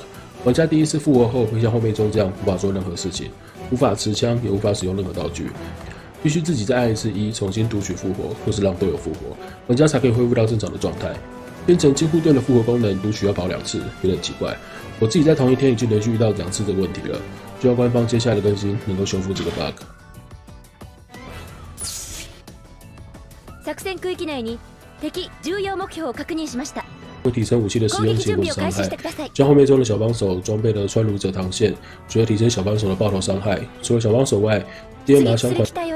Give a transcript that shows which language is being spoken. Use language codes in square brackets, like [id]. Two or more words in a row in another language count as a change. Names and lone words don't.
[zh] 玩家第一次复活后会像后面中这样无法做任何事情，无法持枪，也无法使用任何道具，必须自己再按一次E重新读取复活，或是让队友复活，玩家才可以恢复到正常的状态。变成金护盾的复活功能读取要跑2次，有点奇怪。我自己在同一天已经连续遇到2次这个问题了。希望官方接下来的更新能够修复这个 bug。 [ja] 作戦区域内に敵重要目標を確認しました。 [zh] 会提升武器的使用性或伤害，像后面中的小帮手装備的穿儒者膛線，除了提升小帮手的爆头傷害，除了小帮手外，第二麻槍款。